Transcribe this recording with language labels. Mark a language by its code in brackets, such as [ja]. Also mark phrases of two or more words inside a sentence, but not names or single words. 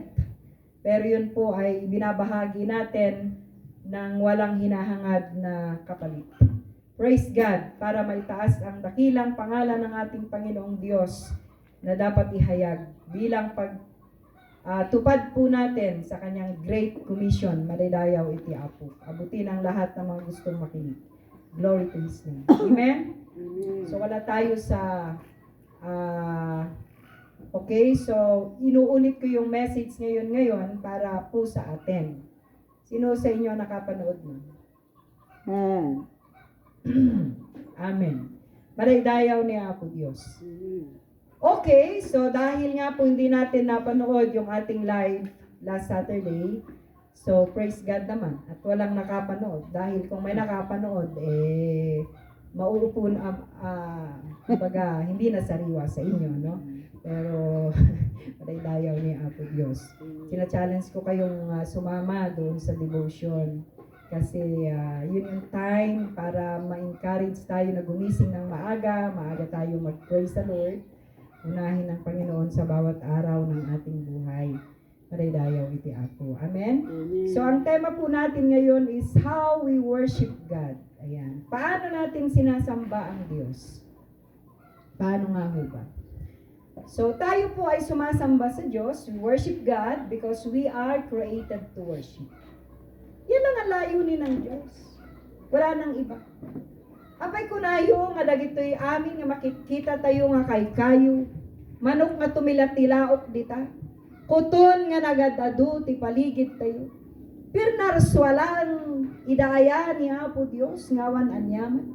[tl] Pero yun po ay binabahagi natin ng walang hinahangad na kapalit. [en] Praise God, [tl] para maitaas ang dakilang pangalan ng ating Panginoong Diyos na dapat ihayag bilang tupad po natin sa kanyang [en] Great Commission, [ilo] madaydayaw iti Apo. [tl] Abutin ang lahat ng mga gustong makinig. [en] Glory to His name. Amen? [tl] So wala tayo sa okay, so inuulit ko yung message ngayon para po sa atin. Sino sa inyo nakapanood na? Amen. [ilo] Madaydayaw ni Apo Diyos. [tl] Okay, so dahil nga po hindi natin napanood yung ating live [en] last Saturday, [tl] so [en] praise God [tl] naman at walang nakapanood. Dahil kung may nakapanood, mauupo na, kumbaga, hindi na sariwa sa inyo, no? Pero, [ilo] madaydayaw ni Apo Diyos. [tl] Sina-challenge ko kayong sumama doon sa devotion. Kasi yun yung time para ma-encourage tayo na gumising ng maaga tayo mag- [en] praise the Lord. [tl] Unahin ng Panginoon sa bawat araw ng ating buhay. [ilo] Maraydayaw iti ako. [tl] Amen? So ang tema po natin ngayon is [en] how we worship God. [tl] Ayan. Paano natin sinasamba ang Diyos? Paano nga ho ba? So tayo po ay sumasamba sa Diyos. [en] We worship God because we are created to worship. [tl] Yan lang ang layunin ng Diyos. Wala nang iba. [ilo] Apay kunayo nga dagitoy amin nga makikita tayo nga kay kayo. Manok nga tumilatilaok dita. Kuton nga nagadadu ti paligid tayo. Pirnarswalan idaya ni Apo Dios ngawan anyaman.